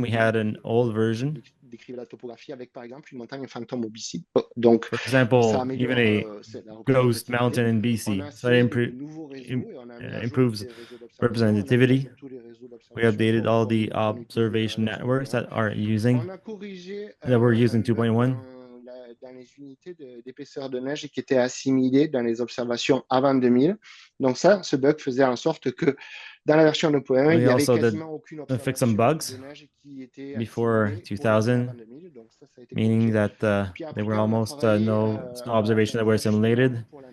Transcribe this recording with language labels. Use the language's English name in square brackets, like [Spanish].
[English] We had an old version. For example, even a ghost mountain in BC. So it improves representativity. We updated all the observation networks that we're using 2.1. [French] Dans les unités d'épaisseur de neige qui étaient assimilées dans les observations avant 2000. Donc ça, ce bug faisait en sorte que dans la version 2.1, il n'y avait quasiment aucune observation de neige qui était [English] before 2000, [French] donc ça a été [English] meaning that there were almost no snow observations that were simulated.